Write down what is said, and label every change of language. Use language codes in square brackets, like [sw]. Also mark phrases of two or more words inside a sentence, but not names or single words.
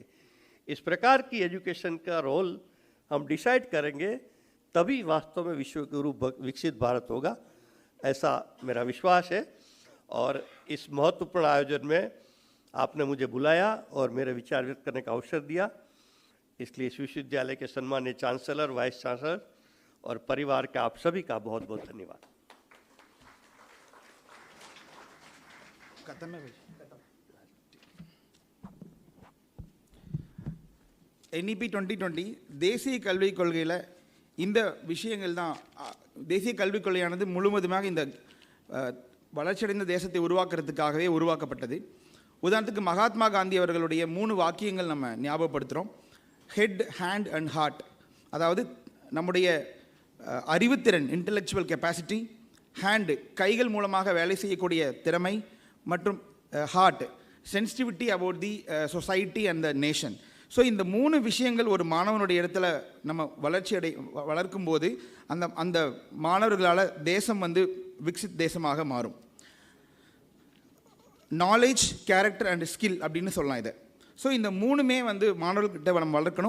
[hi] इस प्रकार की एजुकेशन का रोल हम डिसाइड करेंगे, तभी वास्तव में विश्वगुरु विकसित भारत होगा, ऐसा मेरा विश्वास है। और इस महत्वपूर्ण आयोजन में आपने मुझे बुलाया और मेरे विचार व्यक्त करने का अवसर दिया, इसलिए इस विश्वविद्यालय के सम्मानीय चांसलर, [en] vice chancellor [hi] और परिवार का आप सभी का बहुत बहुत धन्यवाद। [ta] NEP 2020 தேசிய கல்விக் கொள்கையில் இந்த விஷயங்கள் தான். தேசிய கல்விக் கொள்கையானது முழுவதுமாக இந்த வளர்ச்சியடைந்த தேசத்தை உருவாக்குறதுக்காகவே உருவாக்கப்பட்டது. உதாரணத்துக்கு மகாத்மா காந்தி அவர்களுடைய 3 வாக்கியங்கள் நம்ம ஞாபகப்படுத்துகிறோம். [en] head, hand and heart. [ta] அதாவது நம்முடைய அறிவுத்திறன், [en] intellectual capacity, [ta] ஹேண்டு கைகள் மூலமாக வேலை செய்யக்கூடிய திறமை, மற்றும் [en] heart sensitivity about the society and the nation. [ta] ஸோ இந்த 3 விஷயங்கள் ஒரு மாணவனுடைய இடத்துல நம்ம வளர்க்கும் போது அந்த மாணவர்களால் தேசம் விக்சித் தேசமாக மாறும். [en] knowledge, character and skill [ta] அப்படின்னு சொல்லலாம் இதை. ஸோ இந்த 3மே மாணவர்கிட்ட நம்ம வளர்க்கணும்.